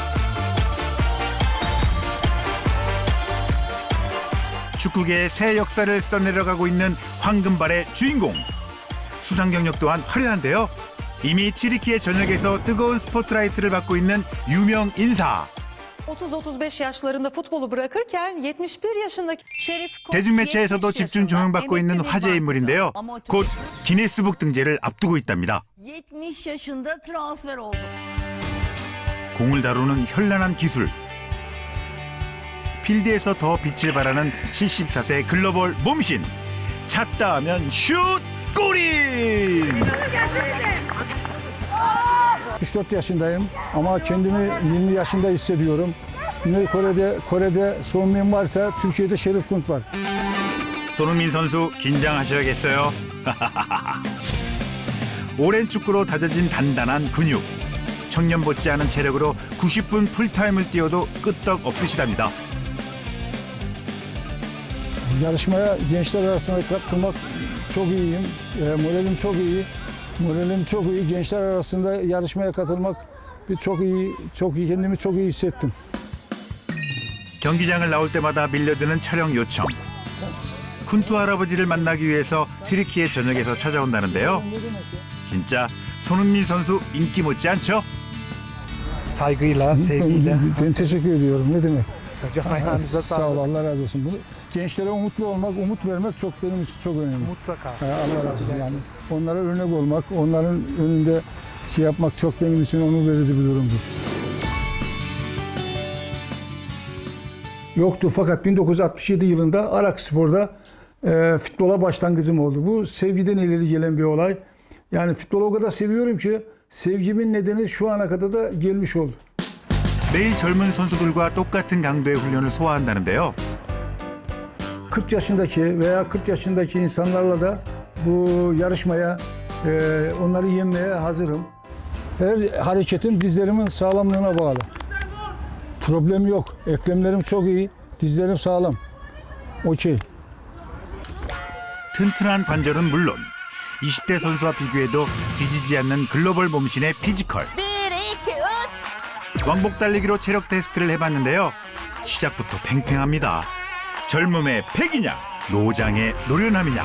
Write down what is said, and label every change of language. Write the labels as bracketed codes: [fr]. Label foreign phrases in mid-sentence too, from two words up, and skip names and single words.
[ko] 축구계의 새 역사를 써내려가고 있는 황금발의 주인공. 수상 경력 또한 화려한데요. 이미 튀르키예 전역에서 뜨거운 스포트라이트를 받고 있는 유명 인사. [tr] 30-35 yaşlarında futbolu bırakırken 71 yaşındaki [ko] 대중매체에서도 집중 조명받고 있는 화제 인물인데요. 곧 기네스북 등재를 앞두고 있답니다. [tr] 70 yaşında transfer oldu. [ko] 공을 다루는 현란한 기술. 필드에서 더 빛을 발하는 74세 글로벌 몸신. 찼다 하면 슛! 골인! [tr] 64 yaşındayım ama kendimi 20 yaşında hissediyorum. Kore'de Sonmin varsa Türkiye'de Şerif Kunt var. [ko] 손흥민 선수 긴장하셔야겠어요. 오랜 축구로 다져진 단단한 근육. 청년 못지않은 체력으로 90분 풀타임을 뛰어도 끄떡 없으시답니다. [tr] Yarışmaya gençler arasında katılmak çok iyiyim. Moralim çok iyi. Moralim çok iyi. Gençler arasında yarışmaya katılmak çok iyi. Kendimi çok iyi hissettim. [ko] 경기장을 나올 때마다 밀려드는 촬영 요청. 쿤투 할아버지를 만나기 위해서 튀르키예 전역에서 찾아온다는데요. 진짜 손흥민 선수 인기 못지 않죠? [tr] Saygıyla, sevgiyle. Ben teşekkür ediyorum. Ne demek? Sağ ol, Allah razı olsun. Bunu gençlere umutlu olmak, umut vermek benim için çok önemli. Mutlaka. Allah razı olsun. Yani onlara örnek olmak, onların önünde yapmak çok benim için onur verici bir durumdur. Yoktu fakat 1967 yılında Arakspor'da futbola başlangıcım oldu. Bu sevgiden ileri gelen bir olay. Yani futbolu o kadar seviyorum ki sevgimin nedeni şu ana kadar da gelmiş oldu. [ko] 매일 젊은 선수들과 똑같은 강도의 훈련을 소화한다는데요. [tr] 40 yaşındaki veya 40 yaşındaki insanlarla da bu yarışmaya, onları yenmeye hazırım. Her hareketim dizlerimin sağlamlığına bağlı. Problem yok. Eklemlerim çok iyi. Dizlerim sağlam. Okey. [ko] 튼튼한 관절은 물론 20대 선수와 비교해도 뒤지지 않는 글로벌 몸신의 피지컬. 1, 2, 3. 왕복 달리기로 체력 테스트를 해봤는데요. 시작부터 팽팽합니다. 젊음의 패기냐, 노장의 노련함이냐.